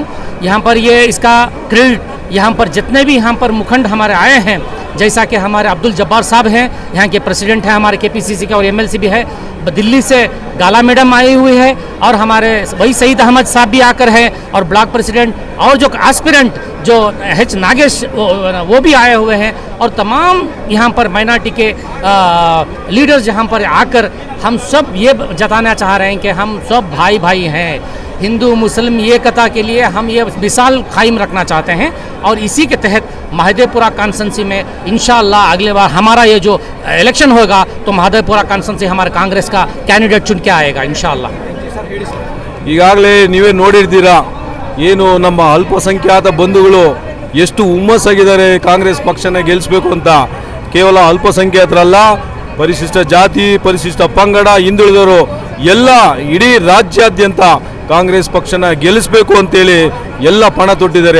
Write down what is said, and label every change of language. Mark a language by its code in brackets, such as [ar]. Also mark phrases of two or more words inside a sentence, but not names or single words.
[hi] यहाँ पर ये इसका क्रेडिट यहाँ पर जितने भी यहाँ पर मुखंड हमारे आए हैं, जैसा कि हमारे अब्दुल जब्बार साहब हैं, यहाँ के प्रेसिडेंट हैं हमारे केपीसीसी के, और एमएलसी भी है, दिल्ली से गाला मैडम आई हुई है, और हमारे वही सईद अहमद साहब भी आकर है, और [en] block president [hi] और जो एस्पिरेंट जो एच नागेश वो भी आए हुए हैं, और तमाम यहाँ पर माइनॉरिटी के लीडर्स यहाँ पर आकर हम सब ये जताना चाह रहे हैं कि हम सब भाई भाई हैं। हिंदू मुस्लिम एकता के लिए हम ये मिसाल कायम रखना चाहते हैं, और इसी के तहत महादेवपुरा कॉन्स्टिट्यूंसी में इंशाअल्लाह अगले बार हमारा ये जो इलेक्शन होगा तो महादेवपुरा कॉन्स्टिट्यूंसी हमारे कांग्रेस का कैंडिडेट चुन के आएगा इंशाअल्लाह। [kn] ಈಗಾಗಲೇ ನೀವೇ ನೋಡಿರ್ತೀರಾ ಏನು ನಮ್ಮ ಅಲ್ಪಸಂಖ್ಯಾತ ಬಂಧುಗಳು ಎಷ್ಟು ಹುಮ್ಮಸ್ಸಾಗಿದ್ದಾರೆ ಕಾಂಗ್ರೆಸ್ ಪಕ್ಷನ ಗೆಲ್ಲಿಸಬೇಕು ಅಂತ। ಕೇವಲ ಅಲ್ಪಸಂಖ್ಯಾತರಲ್ಲ, ಪರಿಶಿಷ್ಟ ಜಾತಿ, ಪರಿಶಿಷ್ಟ ಪಂಗಡ, ಹಿಂದುಳಿದವರು ಎಲ್ಲ ಇಡೀ ರಾಜ್ಯಾದ್ಯಂತ ಕಾಂಗ್ರೆಸ್ ಪಕ್ಷನ ಗೆಲ್ಲಿಸಬೇಕು ಅಂತೇಳಿ ಎಲ್ಲ ಪಣ ತೊಟ್ಟಿದ್ದಾರೆ।